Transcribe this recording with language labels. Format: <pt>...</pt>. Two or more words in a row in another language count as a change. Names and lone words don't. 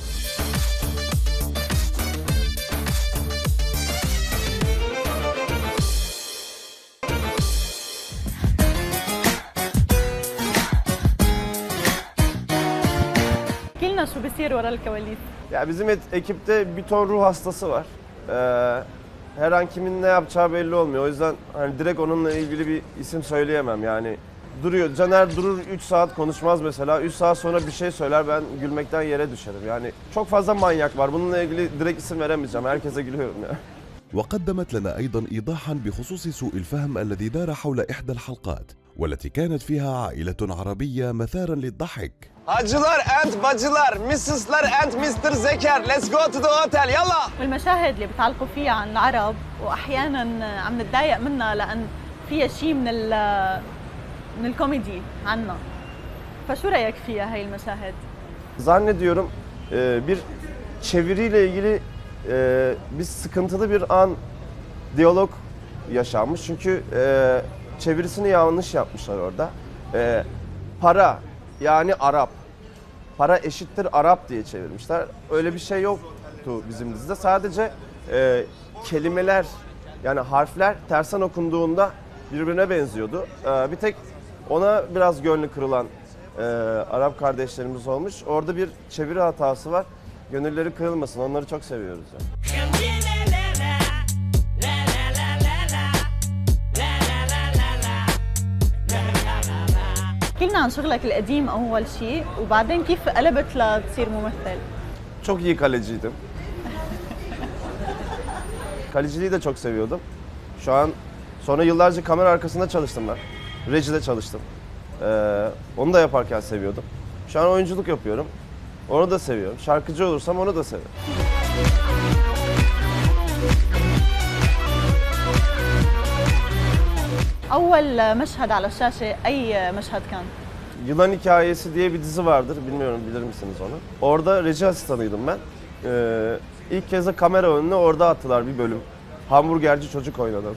<ar>كلنا شو بيصير ورا الكواليس؟</ar> <tr>Ya bizim ekipte bir ton ruh hastası var. Her an kimin ne yapacağı belli olmuyor. O yüzden hani direkt onunla ilgili bir isim söyleyemem yani. Duruyor. Caner durur 3 saat konuşmaz mesela. 3 saat sonra bir şey söyler, ben gülmekten yere düşerim. Yani çok fazla manyak var. Bununla ilgili direkt isim veremeyeceğim. Herkese gülüyorum ya.</tr> <ar>وقدمت لنا أيضا إيضاحا بخصوص سوء الفهم الذي دار حول إحدى الحلقات والتي كانت فيها عائلة عربية مثارا للضحك.</ar> <tr>Hacılar and bacılar, Mrs'lar and Mr.</tr> <en>Zeker, let's go to the hotel,</en> <ar>يلا. والمشاهد اللي بتعلقوا فيها عن العرب واحيانا عم نتضايق منها لان فيها شيء من الكوميدي عنا. فشو رايك فيها هي المشاهد؟</ar> <tr>Zannediyorum bir çeviriyle ilgili bir sıkıntılı bir an diyalog yaşanmış. Çünkü çevirisini yanlış yapmışlar orada. Para yani Arap. Para eşittir Arap diye çevirmişler. Öyle bir şey yoktu bizim dizide. Sadece kelimeler yani harfler tersten okunduğunda birbirine benziyordu. Bir tek ona biraz gönlü kırılan Arap kardeşlerimiz olmuş. Orada bir çeviri hatası var. Gönülleri kırılmasın. Onları çok seviyoruz yani.</tr> <ar>احكي عن شغلك القديم أول شيء وبعدين كيف قلبت لتصير ممثل؟</ar> <tr>Çok iyi kaleciydim. Kaleciliği de çok seviyordum. Şu an sonra yıllarca kamera arkasında çalıştım ben. Rejide çalıştım. Onu da yaparken seviyordum. Şu an oyunculuk yapıyorum. Onu da seviyorum. Şarkıcı olursam onu da seviyorum.</tr> <ar>أول مشهد على الشاشة أي مشهد كان؟</ar> <tr>Yılan Hikayesi diye bir dizi vardır. Bilmiyorum bilir misiniz onu? Orada reji asistanıydım ben. İlk kez de kamera önüne orada attılar bir bölüm. Hamburgerci çocuk oynadım.</tr>